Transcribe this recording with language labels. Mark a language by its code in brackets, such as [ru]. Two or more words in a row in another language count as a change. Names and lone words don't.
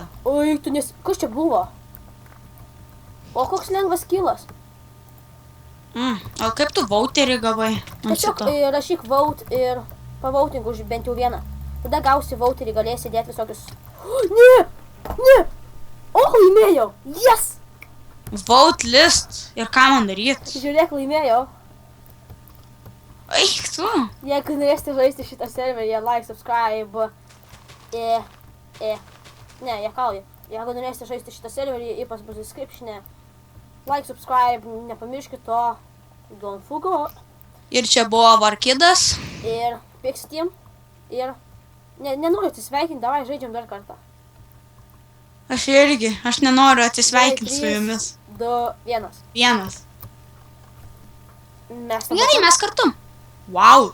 [lt] Oi, tu nes... Kas čia buvo? O koks lengvas kilas. O kaip tu vouterį gavai? Tiesiog rašyk vote ir pavoutink už bent jau vieną. Tada gausi vouterį, galėsi dėti visokius... Ne! Ne! O, laimėjau! Yes! [en] Vote list. [lt] Ir ką man daryti? Žiūrėk, laimėjau. Eik tu. Jeigu norėsite žaisti šitą serverį, [en] like, subscribe. [lt] Ne, juokauju. Jeigu norėsite žaisti šitą serverį, ypač bus description'e. [en] Like, subscribe, [lt] nepamirškit to. [en] Don't forget. [lt] Ir čia buvo Varkidas. Ir Pixteam. Ir... Nenoriu atsisveikinti, davai žaidžiam dar kartą. Aš irgi, aš nenoriu atsisveikinti su jumis. 2, 1. Vienas. Mes Gerai, mes kartu. Wow.